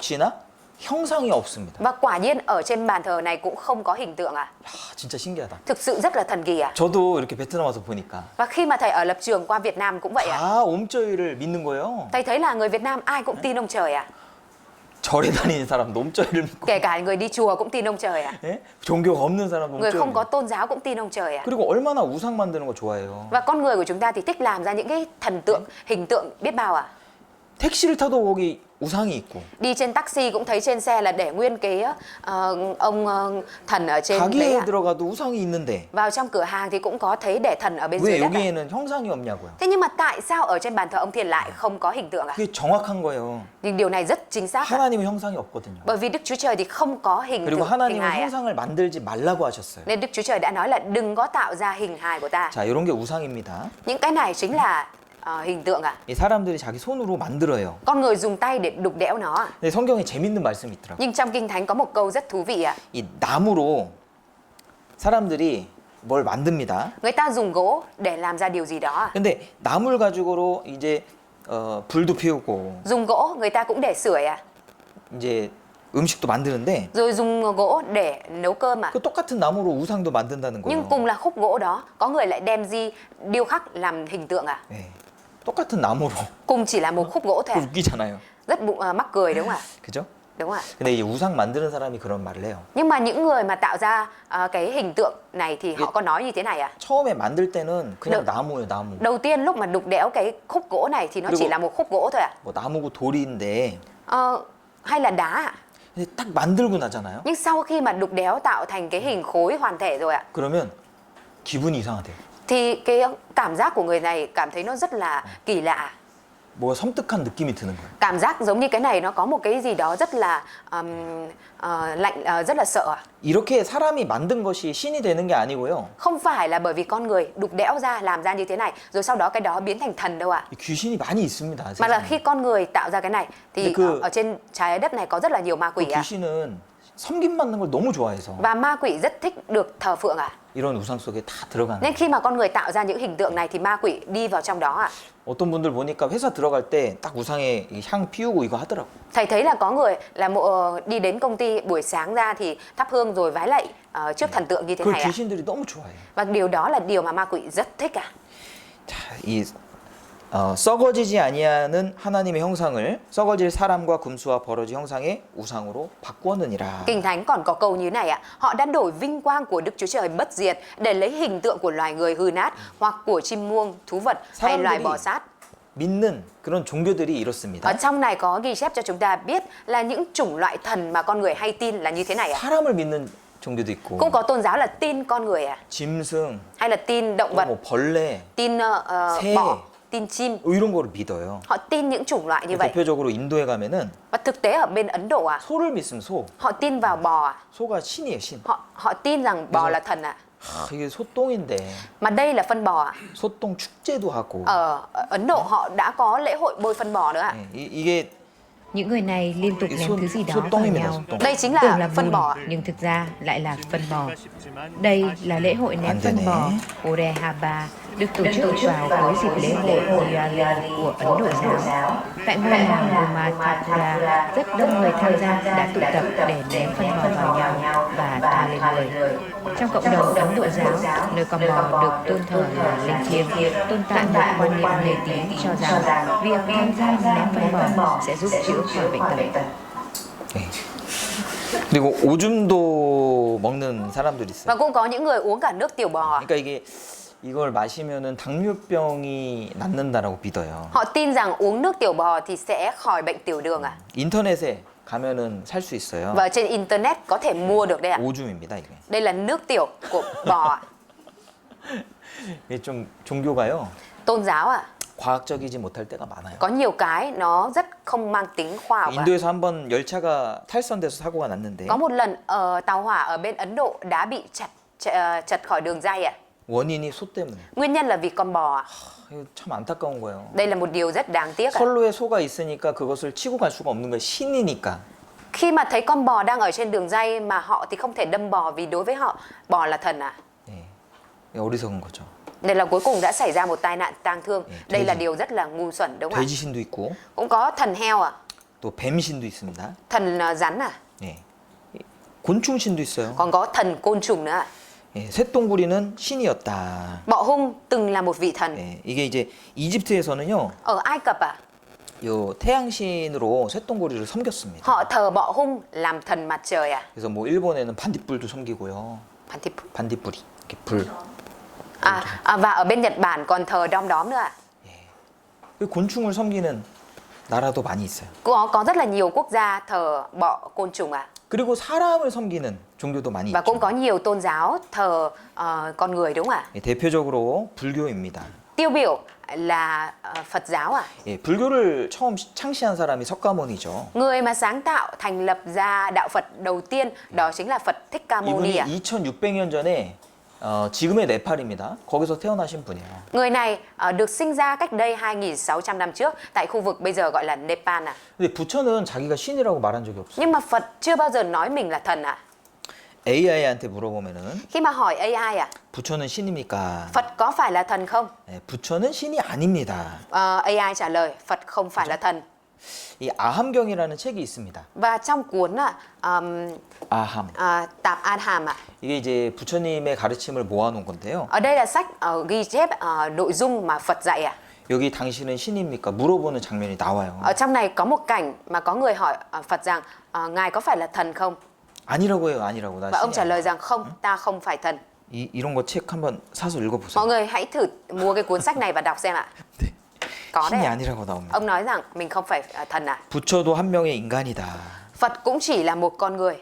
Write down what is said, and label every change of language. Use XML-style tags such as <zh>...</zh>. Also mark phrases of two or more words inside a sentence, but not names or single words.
<ko>역시나 형상이 없습니다.</ko> <vi>Và quả nhiên ở trên bàn thờ này cũng không có hình tượng ạ.</vi> <ko>야, 진짜 신기하다.</ko> <vi>Thực sự rất là thần kỳ ạ.</vi> <ko>저도 이렇게 베트남 와서 보니까</ko> <vi>Và khi mà thầy ở lập trường qua Việt Nam cũng vậy ạ.</vi> <ko>다 옴저이를 믿는 거예요.</ko> <vi>Thầy thấy là người Việt Nam ai cũng tin ông trời ạ.</vi> <ko>절에 다니는 사람도 옴저이를 믿고</ko> <vi>Kể cả người đi chùa cũng tin ông trời ạ.</vi> <ko>예? 종교가 없는 사람도</ko> <vi>Người</vi> <ko>옴저이를</ko> <vi>không có</vi> <ko>믿고</ko> <vi>tôn giáo cũng tin ông trời ạ.</vi> <ko>그리고 얼마나 우상 만드는 거 좋아해요.</ko> <vi>Và con người của chúng ta thì thích làm ra những cái thần tượng, hình tượng biết bao ạ.</vi> <ko>택시를 타도 거기 우상이 있고</ko> <vi>Đi trên taxi cũng thấy trên xe là để nguyên cái ông thần ở trên đấy</vi> <ko>가게에</ko> <vi>ạ.</vi> <ko>들어가도 우상이 있는데</ko> <vi>Vào trong cửa hàng thì cũng có thấy để thần ở bên</vi> <ko>왜</ko> <vi>dưới đất ạ.</vi> <ko>여기에는 형상이 없냐고요.</ko> <vi>Thế nhưng mà tại sao ở trên bàn thờ ông Thiên lại không có hình tượng ạ?</vi> <ko>그게 정확한 거예요.</ko> <vi>Nhưng điều này rất chính xác ạ.</vi> <ko>하나님은 형상이 없거든요.</ko> <vi>Bởi vì Đức Chúa Trời thì không có hình</vi> <ko>그리고</ko> <vi>tượng hình</vi> <ko>하나님은</ko> <vi>hài ạ.</vi> <ko>형상을 만들지 말라고 하셨어요.</ko> <vi>Nên Đức Chúa Trời đã nói là đừng có tạo ra hình hài của ta.</vi> <ko>자, 이런 게 우상입니다.</ko> <vi>Những cái này chính là hình tượng ạ.</vi> <ko>이 사람들이 자기 손으로 만들어요.</ko> <vi>Con người dùng tay để đục đẽo nó ạ.</vi> <ko>근데 성경에 재밌는 말씀이 있더라고요.</ko> <vi>Nhưng trong Kinh Thánh có một câu rất thú vị ạ.</vi> <ko>이 나무로 사람들이 뭘 만듭니다.</ko> <vi>Người ta dùng gỗ để làm ra điều gì đó ạ.</vi> <ko>근데 나물 가지고로 이제 불도 피우고</ko> <vi>Dùng gỗ người ta cũng để sưởi ạ.</vi> <ko>이제 음식도 만드는데</ko> <vi>Rồi dùng gỗ để nấu cơm ạ.</vi> <ko>그 똑같은 나무로 우상도 만든다는</ko> <vi>Nhưng</vi> <ko>거예요.</ko> <vi>cùng là khúc gỗ đó, có người lại đem đi điêu khắc làm hình tượng ạ.</vi> <ko>네. 똑같은 나무로</ko> <vi>Cùng chỉ là một khúc gỗ thôi</vi> <ko>그</ko> <vi>ạ.</vi> <ko>웃기잖아요.</ko> <vi>Rất mắc cười đúng không ạ?</vi> <ko>그죠?</ko> <vi>Đúng không ạ?</vi> <ko>근데 이 우상 만드는 사람이 그런 말을 해요.</ko> <vi>Nhưng mà những người mà tạo ra cái hình tượng này thì họ có nói như thế này ạ.</vi> <ko>처음에 만들 때는 그냥 네. 나무예요, 나무.</ko> <vi>Đầu tiên lúc mà đục đẽo cái khúc gỗ này thì nó chỉ</vi> <ko>그리고-</ko> <vi>là một khúc gỗ thôi ạ.</vi> <ko>뭐 나무고 돌인데</ko> <vi>Hay là đá ạ.</vi> <ko>근데 딱 만들고 나잖아요.</ko> <vi>Nhưng sau khi mà đục đẽo tạo thành cái hình khối hoàn thể rồi ạ,</vi> <ko>그러면 기분이 이상하대요.</ko> <vi>thì cái cảm giác của người này cảm thấy nó rất là kỳ lạ.</vi> <ko>뭐가 섬뜩한 느낌이 드는 거예요.</ko> <vi>Cảm giác giống như cái này nó có một cái gì đó rất là lạnh, rất là sợ ạ.</vi> <ko>이렇게 사람이 만든 것이 신이 되는 게 아니고요.</ko> <vi>Không phải là bởi vì con người đục đẽo ra làm ra như thế này rồi sau đó cái đó biến thành thần đâu ạ.</vi> <ko>이 귀신이 많이 있습니다.</ko> <vi>Mà là</vi> <ko>세상에.</ko> <vi>khi con người tạo ra cái này thì</vi> <ko>근데</ko> <vi>ở trên trái đất này có rất là nhiều ma</vi> <ko>그</ko> <vi>quỷ ạ.</vi> <ko>귀신은 섬김 받는 걸 너무 좋아해서</ko> <vi>Và ma quỷ rất thích được thờ phượng ạ.</vi> <ko>이런 우상 속에 다 들어가는</ko> <vi>Nên</vi> <ko>거예요.</ko> <vi>khi mà con người tạo ra những hình tượng này thì ma quỷ đi vào trong đó ạ.</vi> <ko>어떤 분들 보니까 회사 들어갈 때 딱 우상에 이향 피우고 이거 하더라고.</ko> <vi>Thầy thấy là có người là đi đến công ty buổi sáng ra thì thắp hương rồi vái lạy trước thần tượng như thế</vi> <ko>그걸</ko> <vi>này ạ.</vi> <ko>귀신들이 너무 좋아해요.</ko> <vi>Và điều đó là điều mà ma quỷ rất thích ạ.</vi> <ko>자, 이 썩어지지 아니하는 하나님의 형상을 썩어질 사람과 금수와 버러지 형상의 우상으로 바꾸었느니라.</ko> <vi>Kinh Thánh còn có câu như này ạ. Họ đã đổi vinh quang của Đức Chúa Trời bất diệt để lấy hình tượng của loài người hư nát hoặc của chim muông, thú vật hay loài bò sát.</vi> <ko>믿는 그런 종교들이</ko> <vi>Ở</vi> <ko>이렇습니다.</ko> <vi>trong này có ghi chép cho chúng ta biết là những chủng loại thần mà con người hay tin là như thế này ạ.</vi> <ko>사람을 믿는 종교도 있고</ko> <vi>Cũng có tôn giáo là tin con người ạ.</vi> <ko>짐승,</ko> <vi>Hay là tin động</vi> <ko>또</ko> <vi>vật,</vi> <ko>뭐 벌레</ko> <vi>tin</vi> <ko>새.</ko> <vi>bọ, tin chim.</vi> <ko>이런 거를 믿어요.</ko> <vi>Họ tin những chủng loại như vậy.</vi> <ko>대표적으로 인도에 가면은</ko> <vi>Và thực tế ở bên Ấn Độ ạ,</vi> <ko>소를 믿으면 소.</ko> <vi>họ tin vào bò ạ.</vi> <ko>소가 신이에요, 신.</ko> <vi>Họ tin rằng bò là thần ạ.</vi> <ko>이게 소똥인데</ko> <vi>Mà đây là phân bò ạ.</vi> <ko>소똥 축제도 하고.</ko> <vi>Ở Ấn Độ họ đã có lễ hội bôi phân bò nữa ạ.</vi> <ko>이게</ko> <vi>Những người này liên tục</vi> <ko>이</ko> <vi>ném thứ gì đó vào</vi> <ko>소똥입니다,</ko> <vi>nhau.</vi> <ko>소똥.</ko> <vi>Đây chính Tưởng là là phân bùn, bò ạ. nhưng thực ra lại là phân bò. Đây là lễ hội ném An phân thế bò này. Orehaba, được tổ chức vào cuối dịp lễ hội Diwali của Ấn Độ giáo. Tại ngôi làng Gomathapura, rất đông người tham gia đã tụ tập để ném phân bò vào nhau và tha lên người. Trong cộng đồng Ấn Độ giáo, nơi con bò được tôn thờ là linh thiêng, tồn tại một quan niệm mê tín cho rằng việc tham gia ném phân bò sẽ giúp chữa khỏi bệnh tật.</vi> <ko>네. 그리고 오줌도 먹는 사람들이</ko> <vi>Và</vi> <ko>있어요.</ko> <vi>cũng có những người uống cả nước tiểu bò ạ.</vi> <ko>그러니까 이걸 마시면은 당뇨병이 낫는다라고 믿어요.</ko> <vi>Họ tin rằng uống nước tiểu bò thì sẽ khỏi bệnh tiểu đường ạ.</vi> <ko>인터넷에 가면은 살 수 있어요.</ko> <vi>Và trên internet có thể mua được đấy ạ.</vi> <ko>오줌입니다, 이게.</ko> <vi>Đây là nước tiểu của bò ạ.</vi> <ko>이게 좀 종교가요.</ko> <vi>Tôn giáo ạ.</vi> <ko>과학적이지 못할 때가 많아요.</ko> <vi>Có nhiều cái nó rất không mang tính khoa học ạ.</vi> <ko>인도에서 한번 열차가 탈선돼서 사고가 났는데</ko> <vi>Có một lần tàu hỏa ở bên Ấn Độ đã bị chật khỏi đường ray ạ.</vi> <ko>원인이 소 때문에.</ko> <vi>Nguyên nhân là vì con bò ạ.</vi> <ko>이거 참 안타까운 거예요.</ko> <vi>Đây là một điều rất đáng tiếc ạ.</vi> <ko>선로에 소가 있으니까 그것을 치고 갈 수가 없는 거예요. 신이니까.</ko> <vi>Khi mà thấy con bò đang ở trên đường ray mà họ thì không thể đâm bò vì đối với họ bò là thần ạ.</vi> <ko>예. 어리석은 거죠.</ko> <vi>Đây là cuối cùng đã xảy ra một tai nạn tang thương. Đây là</vi> <ko>돼지.</ko> <vi>điều rất là ngu xuẩn đúng không ạ?</vi> <ko>돼지신도 있고</ko> <vi>Cũng có thần heo ạ,</vi> <ko>또 뱀신도 있습니다.</ko> <vi>thần rắn à,</vi> <ko>예. 곤충신도 있어요.</ko> <vi>còn có thần côn trùng nữa ạ.</vi> <ko>예. 쇠똥구리는 신이었다.</ko> <vi>Bọ hung từng là một vị thần.</vi> <ko>예. 이게 이제 이집트에서는요.</ko> <vi>Ở Ai Cập ạ,</vi> <ko>요 태양신으로 쇠똥구리를 섬겼습니다.</ko> <vi>họ thờ bọ hung làm thần mặt trời ạ.</vi> <ko>그래서 뭐 일본에는 반딧불도 섬기고요. 반딧불이 이렇게 불.</ko> <vi>Và ở bên Nhật Bản còn thờ đom đóm nữa ạ.</vi> <ko>그 곤충을 섬기는 나라도 많이 있어요.</ko> <vi>Có rất là nhiều quốc gia thờ bọ côn trùng ạ.</vi> <ko>그리고 사람을 섬기는 종교도 많이</ko> <vi>Và cũng</vi> <ko>있죠.</ko> <vi>có nhiều tôn giáo thờ con người đúng không ạ?</vi> <ko>예, 대표적으로 불교입니다.</ko> <vi>Tiêu biểu là Phật giáo ạ.</vi> <ko>예, 불교를 처음 창시한 사람이 석가모니죠.</ko> <vi>Người mà sáng tạo thành lập ra đạo Phật đầu tiên đó chính là Phật Thích Ca Mâu Ni</vi> <ko>이분이</ko> <vi>ạ.</vi> <ko>2600년 전에 지금의 네팔입니다. 거기서 태어나신 분이에요.</ko> <vi>Người này được sinh ra cách đây 2.600 năm trước tại khu vực bây giờ gọi là Nepal ạ.</vi> <ko>근데 부처는 자기가 신이라고 말한 적이 없어요.</ko> <vi>Nhưng mà Phật chưa bao giờ nói mình là thần ạ.</vi> <ko>AI한테 물어보면은</ko> <vi>Khi mà hỏi AI ạ,</vi> <ko>부처는 신입니까?</ko> <vi>Phật có phải là thần không?</vi> <ko>네, 부처는 신이 아닙니다.</ko> <vi>AI trả lời Phật không phải là thần.</vi> <ko>이 아함경이라는 책이 있습니다.</ko> <vi>Và trong cuốn</vi> <ko>아함.</ko> <vi>Tạp Adham ạ,</vi> <ko>이게 이제 부처님의 가르침을 모아놓은 건데요.</ko> <vi>ở đây là sách ghi chép nội dung mà Phật dạy ạ.</vi> <ko>여기 당신은 신입니까? 물어보는 장면이 나와요.</ko> <vi>Ở trong này có một cảnh mà có người hỏi Phật rằng ngài có phải là thần không?</vi> <ko>아니라고 해요. 아니라고. 나</ko> <vi>Và ông</vi> <ko>신이</ko> <vi>trả</vi> <ko>아니야.</ko> <vi>lời rằng không, ta không phải thần.</vi> <ko>이런 거 책 한번 사서 읽어보세요.</ko> <vi>Mọi người hãy thử mua cái cuốn sách này và đọc xem ạ.</vi> <ko>네.</ko> <vi>Có đấy</vi> <ko>신이</ko> <vi>ạ.</vi> <ko>아니라고 나옵니다.</ko> <vi>Ông nói rằng mình không phải thần ạ.</vi> <ko>부처도 한 명의 인간이다.</ko> <vi>Phật cũng chỉ là một con người.</vi>